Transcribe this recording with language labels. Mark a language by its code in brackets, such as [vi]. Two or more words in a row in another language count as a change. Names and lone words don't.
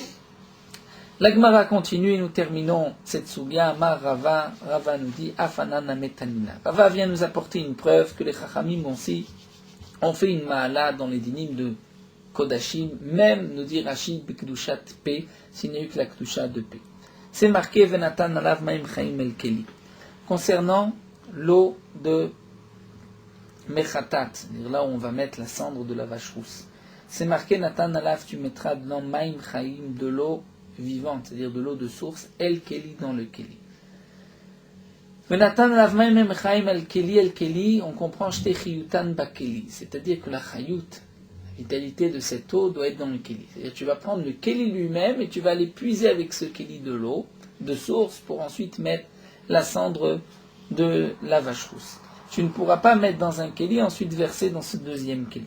[fr] La Gemara continue et nous terminons cette soubia. [he] אמר רבא, [fr] Rava nous dit [he] אף אנן מתנינא. [fr] Rava vient nous apporter une preuve que les Chachamim aussi ont fait une ma'ala dans les dinim de Kodashim, même nous dit Rachid Bekdushat P, s'il n'y a eu que la Kdusha de P. C'est marqué [he] ונתן עליו מים חיים אל כלי. [fr] Concernant l'eau de Mechatat, c'est-à-dire là où on va mettre la cendre de la vache rousse. C'est marqué [he] נתן עליו, [fr] tu mettras dedans [he] מים חיים, [fr] de l'eau vivante, c'est-à-dire de l'eau de source, [he] אל כלי, [fr] dans le keli. [he] ונתן עליו מים חיים אל כלי, [fr] on comprend [he] שתהא חיותן בכלי, [fr] c'est-à-dire que la chayut, la vitalité de cette eau doit être dans le keli. C'est-à-dire que tu vas prendre le keli lui-même et tu vas aller puiser avec ce keli de l'eau de source pour ensuite mettre la cendre de la vache rousse. Tu ne pourras pas mettre dans un keli et ensuite verser dans ce deuxième keli.